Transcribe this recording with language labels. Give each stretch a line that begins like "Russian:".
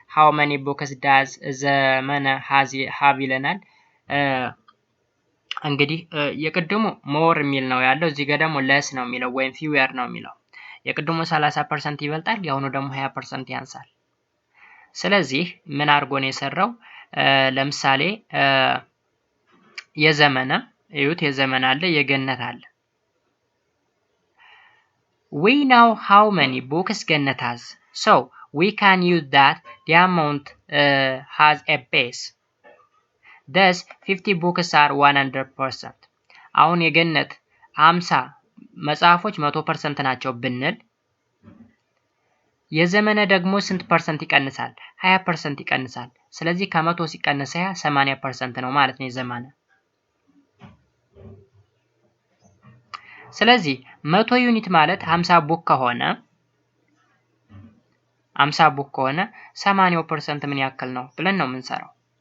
English: How many books does ዘመነ have
Amharic: ይለናል። እንግዲህ የቅድሙ more የሚል ነው ያለው፣ እዚህ ጋር ደግሞ less ነው የሚለው ወይም fewer ነው የሚለው። የቅድሙ 30% ይበልጣል፣ የአሁኑ ደግሞ 20% ያንሳል። ስለዚህ ምን አድርጎ ነው የሰራው? ለምሳሌ የዘመነ እዩት፣ የዘመነ አለ፣ የገነት አለ።
English: we know how many books ገነት has, so we can use that the amount has a base, thus 50 books are 100%.
Amharic: አሁን የገነት 50 መጽሐፎች 100% ናቸው ብንል የዘመነ ደግሞ ስንት ፐርሰንት ይቀንሳል? 20% ይቀንሳል። ስለዚህ ከ100 ሲቀነስ 20 80% ነው ማለት ነው የዘመነ። ስለዚህ 100 ዩኒት ማለት 50 ቡክ ከሆነ 80% ምን ያክል ነው ብለን ነው የምንሰራው።